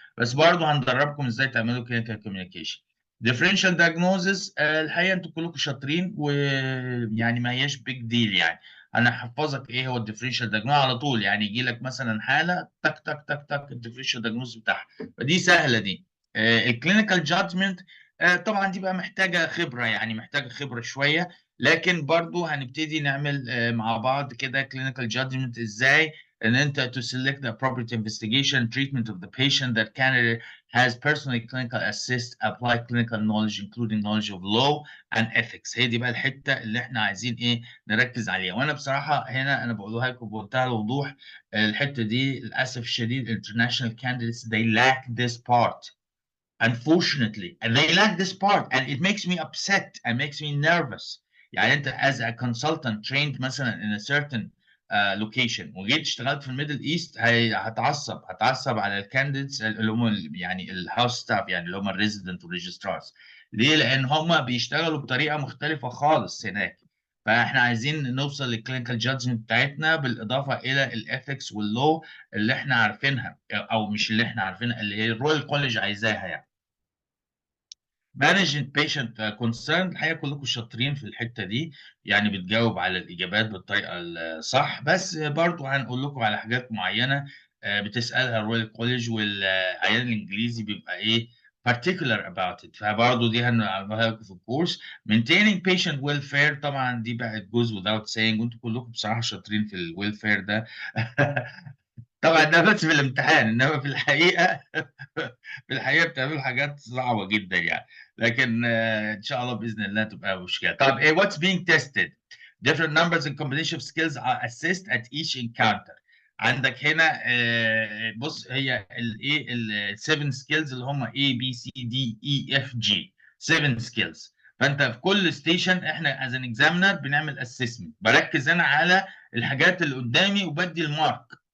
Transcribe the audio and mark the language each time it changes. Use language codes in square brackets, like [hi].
[ar] بس برضه هندربكم ازاي تعملوا كلينيكال كوميونيكيشن. [en] differential diagnosis، [ar] الحقيقه انتوا كلكم شاطرين ويعني ما هياش بيج ديل يعني. انا هحفظك ايه هو الديفرنشال دايجنوز على طول، يعني يجي لك مثلا حاله تك تك تك تك الديفرنشال دايجنوز بتاعها، فدي سهله دي. الكلينيكال جادجمنت طبعا دي بقى محتاجه خبره، يعني محتاجه خبره شويه، لكن برضو هنبتدي نعمل مع بعض كده كلينيكال جادجمنت ازاي ان انت [en] to select the appropriate investigation treatment of the patient that candidate has personally clinical assist apply clinical knowledge including knowledge of law and ethics. [ar] هي دي بقى الحته اللي احنا عايزين ايه نركز عليها، وانا بصراحه هنا انا بقولها لكم بمنتهى الوضوح، الحته دي للاسف الشديد [en] international candidates they lack this part. Unfortunately, and they lack this part and it makes me upset and makes me nervous. [ar] يعني انت [en] as a consultant trained [ar] مثلا [en] in a certain location [ar] وجيت اشتغلت في الميدل ايست هتعصب على الكانديديتس اللي هم يعني الهاوس ستاف، يعني اللي هم الريزيدنت والريجسترارز. ليه؟ لان هم بيشتغلوا بطريقه مختلفه خالص هناك. فاحنا عايزين نوصل للكلينيكال جادجمنت بتاعتنا بالاضافه الى الاثكس واللو اللي احنا عارفينها، او مش اللي احنا عارفينها، اللي هي الرويال كوليج عايزاها يعني. [en] managing patient concern، [ar] الحقيقه كلكم شاطرين في الحته دي، يعني بتجاوب على الاجابات بالطريقه الصح، بس برضو هنقول لكم على حاجات معينه بتسالها الرويال كوليج، والعيان الانجليزي بيبقى ايه [en] particular about it، [ar] فبرضه دي هنعملها لكم في الكورس. [en] maintaining patient welfare [ar] طبعا دي بقت [en] goes without saying، [ar] وانتم كلكم بصراحه شاطرين في الويلفير ده. طبعا ده بس في الامتحان، انما في الحقيقه في الحقيقه بتعملوا حاجات صعبه جدا يعني، لكن ان شاء الله باذن الله تبقى مشكله. طب ايه [en] what's being tested different numbers and combination of skills are assessed at each encounter. [ar] عندك هنا بص هي الايه ال7 سكيلز اللي هم A B C D E F G 7 سكيلز. فانت في كل ستيشن احنا از ان اكزامينر بنعمل اسسمنت، بركز انا على الحاجات اللي قدامي وبدي المارك.